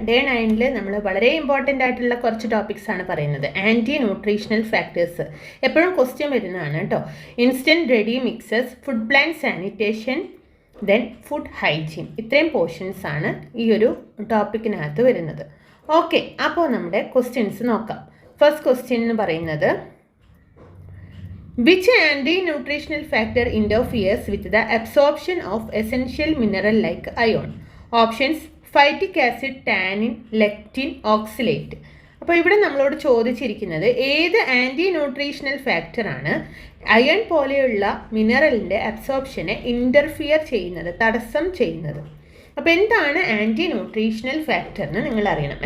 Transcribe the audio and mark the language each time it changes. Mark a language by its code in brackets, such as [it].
[ml] Day 9ൽ നമ്മൾ വളരെ important ആയിട്ടുള്ള കുറച്ച് ടോപ്പിക്സ് ആണ് പറയുന്നത്. ആൻറ്റി ന്യൂട്രീഷണൽ ഫാക്ടേഴ്സ് എപ്പോഴും ക്വസ്റ്റ്യൻ വരുന്നതാണ് കേട്ടോ. Instant ready mixes, food plan sanitation, then food hygiene. ഇത്രയും പോർഷൻസ് ആണ് ഈ ഒരു ടോപ്പിക്കിനകത്ത് വരുന്നത്. ഓക്കെ, അപ്പോൾ നമ്മുടെ ക്വസ്റ്റ്യൻസ് നോക്കാം. ഫസ്റ്റ് ക്വസ്റ്റ്യൻ എന്ന് പറയുന്നത്, [en] which anti-nutritional factor interferes with the absorption of essential mineral like iron? Options: phytic acid, tannin, lectin, oxalate. [ml] അപ്പോൾ ഇവിടെ നമ്മളോട് ചോദിച്ചിരിക്കുന്നത് ഏത് ആൻറ്റി ന്യൂട്രീഷണൽ ഫാക്ടറാണ് അയൺ പോലെയുള്ള മിനറലിൻ്റെ അബ്സോർപ്ഷനെ ഇൻ്റർഫിയർ ചെയ്യുന്നത്, തടസ്സം ചെയ്യുന്നത്. അപ്പോൾ എന്താണ് ആൻറ്റി ന്യൂട്രീഷണൽ ഫാക്ടർ എന്ന് നിങ്ങൾ അറിയണം.